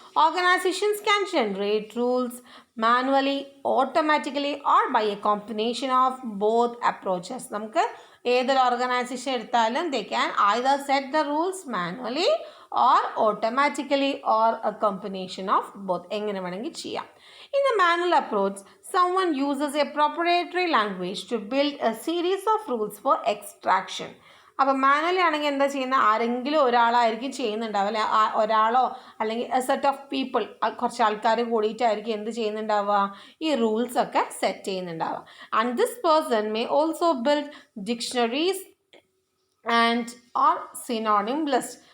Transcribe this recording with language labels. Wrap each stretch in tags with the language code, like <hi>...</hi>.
<en>Organisations can generate rules manually automatically or by a combination of both approaches.</en> <ml>നമുക്ക് ഏതൊരു organisation എടുത്താലും</ml> <en>They can either set the rules manually or automatically or a combination of both.</en> <ml>എങ്ങനെ വേണമെങ്കിൽ ചെയ്യാം.</ml> <en>In the manual approach, someone uses a proprietary language to build a series of rules for extraction.</en> <ml>അപ്പോൾ manually ആണെങ്കിൽ എന്താ ചെയ്യുന്നത്, ആരെങ്കിലും ഒരാളായിരിക്കും ചെയ്യുന്നുണ്ടാവുക അല്ലെ, ഒരാളോ അല്ലെങ്കിൽ</ml> <en>a set of people,</en> <ml>കുറച്ച് ആൾക്കാർ കൂടിയിട്ടായിരിക്കും എന്ത് ചെയ്യുന്നുണ്ടാവുക, ഈ റൂൾസ് ഒക്കെ set ചെയ്യുന്നുണ്ടാവുക.</ml> <en>And this person may also build dictionaries and or synonym list.</en>